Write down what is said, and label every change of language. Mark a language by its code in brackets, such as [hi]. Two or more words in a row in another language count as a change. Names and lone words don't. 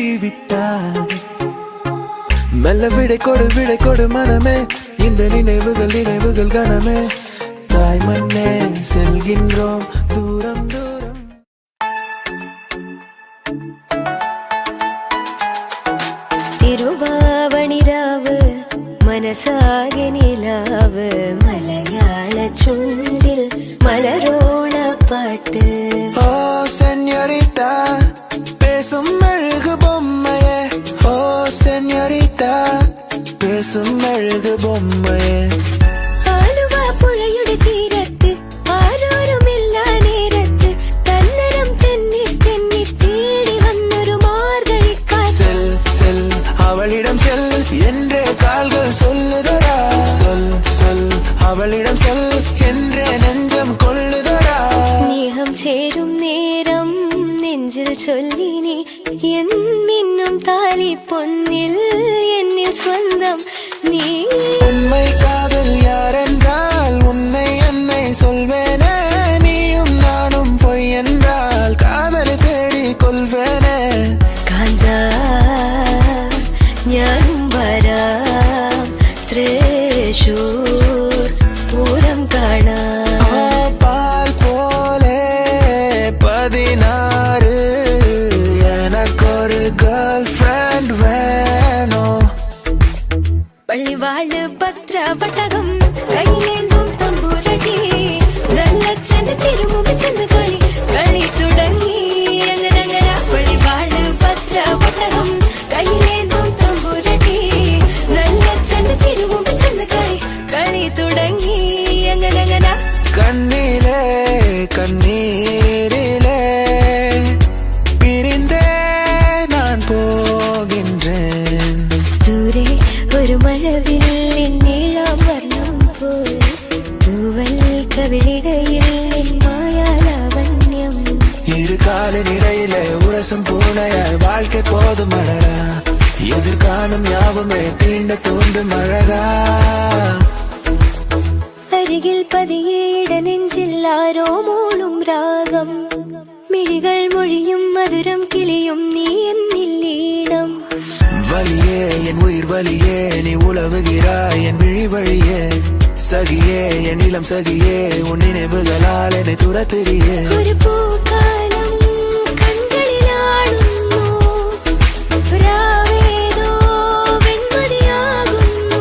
[ta] விட்டார் மெல்ல விடை கொடு மனமே இந்த நினைவுகள் கனமே தாய் மண்ணே செல்கின்றோம் தூரம் தூரம் [ml] തിരുവാവണിരാവ് മനസാകെ നിലാവ് മലയാള ചുണ്ടിൽ മലരോണ പാട്ട് [ta] ஓ சென்யோரிட்டா பேசும் அழகு பொம்மையே ஓ சென்யோரிட்டா பேசும் அழகு பொம்மையே [ml] ആലുവ പുഴയുടെ തീരത്ത് ആരോരുമില്ല നേരത്ത് തന്നരം തെന്നി തെന്നി തേടി വന്നൊരു മാർഗഴിക്കാറ്റ് [ta] செல் செல் அவளிடம் செல் என்றே கால்கள் சொல்லுதடா சொல் அவளிடம் செல் என்றே நெஞ்சம் கொள்ளுதடா [ml] സ്നേഹം ചേരും നേരം നെഞ്ചിൽ ചൊല്ലിനി എന്നിന്നും താലി പൊന്നിൽ എന്നിൽ സ്വന്തം നീ [ta] உண்மை காதல் யாரென்றால் உன்னை என்னை சொல்வேனே நீயும் நானும் பொய் என்றால் காதலை தேடி கொள்வேனே [ml] കാന്താ ഞാനും വരാം തൃശൂർ പൂരം കാണാം [ta] பால் போலே 16 எனக்கொரு [en] girl friend [ta] வேணும் [ml] പള്ളിവാള് ഭദ്രവട്ടകം കൈയിലേന്തും തമ്പൂരടി നല്ല ചെന്ന് തിരുമുമ്പ് ചെന്ന് കളി തുടങ്ങി അങ്ങനെ പള്ളിവാള് ഭദ്രവട്ടകം കൈയിലേന്തും തമ്പൂരടി നല്ല ചെന്ന് തിരുമുമ്പ് ചെന്ന് കളി തുടങ്ങി അങ്ങനെ [ta] கண்ணிலே கண்ணீரிலே பிரிந்தே நான் போகின்றேன் [ml] ദൂരെ ഒരു മഴവില്ലിൻ നീളം വർണ്ണം പോൽ തൂവൽ കവിളിടയിൽ മായാലാവണ്യം [ta] இரு காலின் இடையிலே உரசும் பூனையாய் வாழ்க்கை போதும் அழகா எதிர்காணும் யாவுமே தீண்ட தூண்டும் அழகா [ml] അരികിൽ പതിയേട നെഞ്ചിൽ ആരോ മൂളും രാഗം മിഴികൾ മൊഴിയും മധുരം കിളിയും നീ എന്നില്ലീണം [ta] வலியே என் உயிர் வலியே நீ உலவுகிறாய் என் விழி வழியே சகியே என் இளம் சகியே உன் நினைவுகளால் என்னை துரத்துறியே ஒரு பூக்காலம் கண்களில் ஆடுமோ ராவேதோ வெண்மதியாகுமோ